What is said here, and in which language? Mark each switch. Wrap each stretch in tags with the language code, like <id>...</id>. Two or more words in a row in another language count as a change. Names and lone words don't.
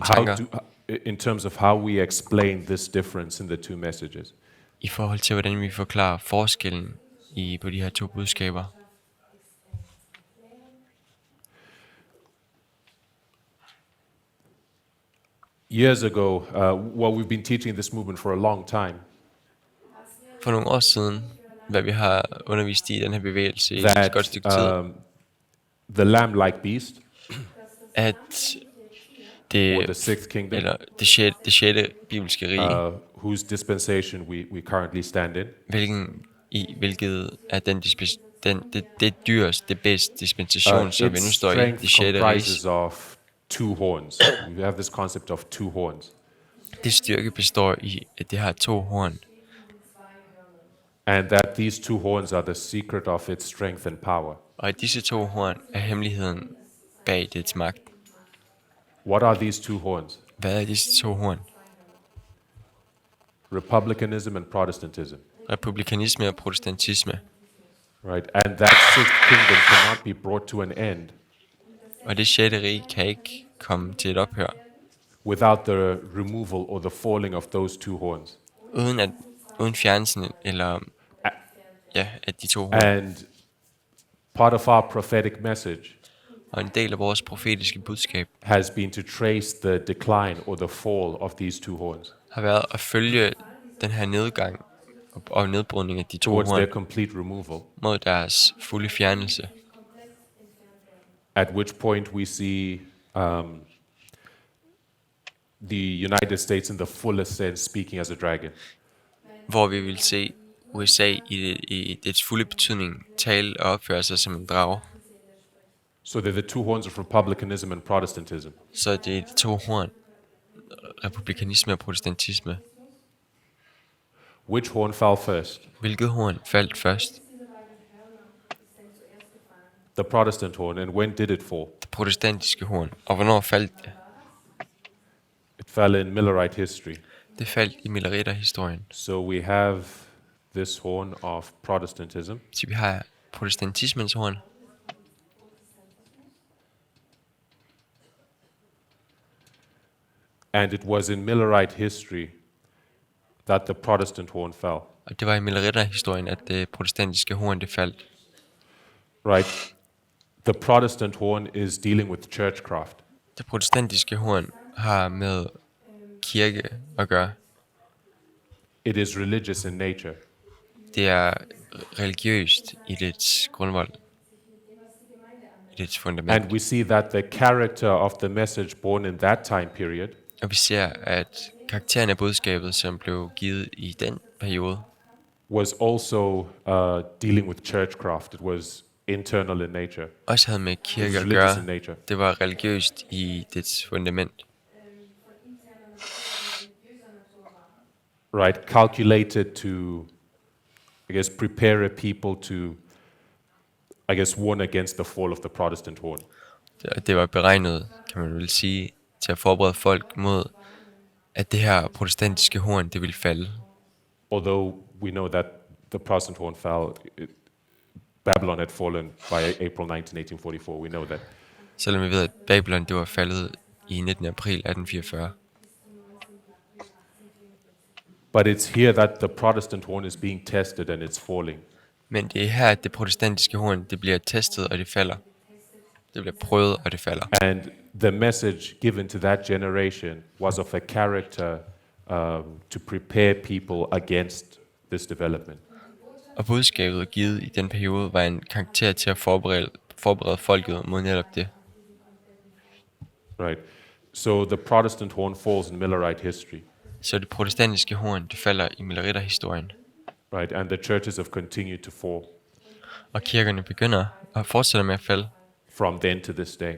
<en>How</en> <da>tanker,</da> <en>in terms of how we explain this difference in the two messages.</en> <da>i forhold til, hvordan vi forklarer forskellen på de her to budskaber.</da> <en>Years ago, we've been teaching this movement for a long time,</en> <da>For nogle år siden, hvad vi har undervist i den her bevægelse i et godt stykke tid,</da> <en>that the lamb-like beast,</en> <da>at</da> <en>or</en> <da>det,</da> <en>the sixth kingdom,</en> <da>eller det sjette bibelske rige,</da> <en>whose dispensation we currently stand in,</en> <da>hvilket er det dyrs, det bedste dispensation, som vi nu</da> <en>its</en> <da>står i,</da> <en>strength</en> <da>det sjette</da> <en>comprises</en> <da>rige.</da> <en>of two horns. We have this concept of two horns.</en> <da>Det styrke består i, at det har to horn,</da> <en>And that these two horns are the secret of its strength and power.</en> <da>og at disse to horn er hemmeligheden bag dets magt.</da> <en>What are these two horns?</en> <da>Hvad er disse to horn?</da> <en>Republicanism and Protestantism.</en> <da>Republikanisme og protestantisme.</da> <en>Right? And that sixth kingdom cannot be brought to an end</en> <da>Og det sjette rige kan ikke komme til et ophør,</da> <en>without the removal or the falling of those two horns.</en> <da>uden fjernelsen eller at de to horn.</da> <en>And part of our prophetic message</en> <da>Og en del af vores profetiske budskab</da> <en>has been to trace the decline or the fall of these two horns</en> <da>har været at følge den her nedgang og nedbrydning af de to</da> <en>towards their</en> <da>horn</da> <en>complete removal,</en> <da>mod deres fulde fjernelse.</da> <en>at which point we see the United States in the fullest sense speaking as a dragon.</en> <da>Hvor vi vil se USA i dets fulde betydning tale og opføre sig som en drage.</da> <en>So they're the two horns of republicanism and Protestantism.</en> <da>Så det er de to horn, republikanisme og protestantisme.</da> <en>Which horn fell first?</en> <da>Hvilket horn faldt først?</da> <en>The Protestant horn. And when did it fall?</en> <da>Det protestantiske horn. Og hvornår faldt det?</da> <en>It fell in Millerite history.</en> <da>Det faldt i Milleriter-historien.</da> <en>So we have this horn of Protestantism.</en> <da>Så vi har protestantismens horn.</da> <en>And it was in Millerite history that the Protestant horn fell.</en> <da>Og det var i Milleriter-historien, at det protestantiske horn det faldt.</da> <en>Right? The Protestant horn is dealing with churchcraft.</en> <da>Det protestantiske horn har med kirke at gøre.</da> <en>It is religious in nature.</en> <da>Det er religiøst i dets grundvold, i dets fundament.</da> <en>And we see that the character of the message born in that time period</en> <da>Og vi ser, at karakteren af budskabet, som blev givet i den periode,</da> <en>was also dealing with churchcraft. It was internal in nature.</en> <da>også havde med</da> <en>It was</en> <da>kirke at</da> <en>religious</en> <da>gøre.</da> <en>in nature.</en> <da>Det var religiøst i dets fundament.</da> <en>Right? Calculated to, I guess, prepare a people to, I guess, warn against the fall of the Protestant horn.</en> <da>Det var beregnet, kan man vel sige, til at forberede folk mod, at det her protestantiske horn, det ville falde.</da> <en>Although we know that the Protestant horn fell, Babylon had fallen by April 19, 1844. We know that.</en> <da>Selvom vi ved, at Babylon det var faldet i 19. april 1844.</da> <en>But it's here that the Protestant horn is being tested and it's falling.</en> <da>Men det er her, at det protestantiske horn, det bliver testet, og det falder. Det bliver prøvet, og det falder.</da> <en>And the message given to that generation was of a character to prepare people against this development.</en> <da>Og budskabet givet i den periode var en karakter til at forberede folket mod netop det.</da> <en>Right. So the Protestant horn falls in Millerite history.</en> <da>Så det protestantiske horn, det falder i Milleriter-historien.</da> <en>Right. And the churches have continued to fall</en> <da>Og kirkerne begynder og fortsætter med at falde</da> <en>from then to this day.</en>